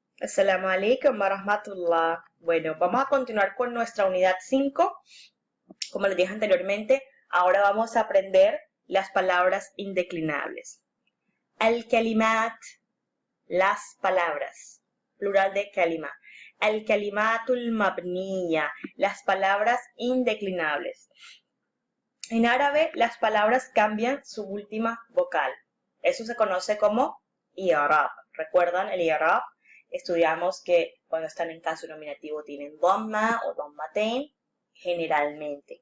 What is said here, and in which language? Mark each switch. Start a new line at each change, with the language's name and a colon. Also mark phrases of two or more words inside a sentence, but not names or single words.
Arabic: السلام عليكم ورحمة الله.
Spanish: Bueno, vamos a continuar con nuestra unidad 5. Como les dije anteriormente, ahora vamos a aprender las palabras indeclinables. Al-kalimat, las palabras, plural de kalima.
Arabic: الكلمات المبنية,
Spanish: las palabras indeclinables. En árabe, las palabras cambian su última vocal. Eso se conoce como i'rab. ¿Recuerdan el i'rab? Estudiamos que cuando están en caso nominativo tienen dhamma o dhammatain, generalmente.